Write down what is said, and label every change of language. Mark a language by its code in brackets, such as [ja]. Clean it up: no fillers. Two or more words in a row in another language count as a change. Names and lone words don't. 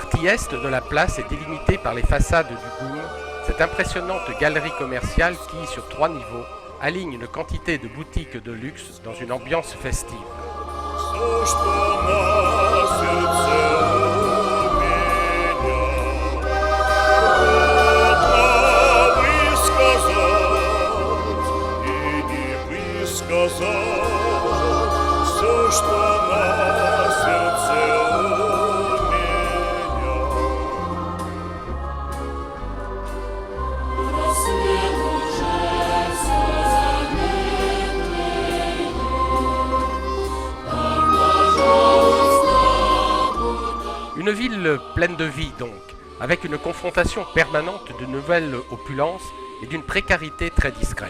[fr] est de la place est délimitée par les façades du Goum, cette impressionnante galerie commerciale qui, sur 3 niveaux, aligne une quantité de boutiques de luxe dans une ambiance festive. [ru] Все, что на сердце у меня, высказать, все, что на сердце у меня. [fr] Une ville pleine de vie donc, avec une confrontation permanente de nouvelles opulences et d'une précarité très discrète.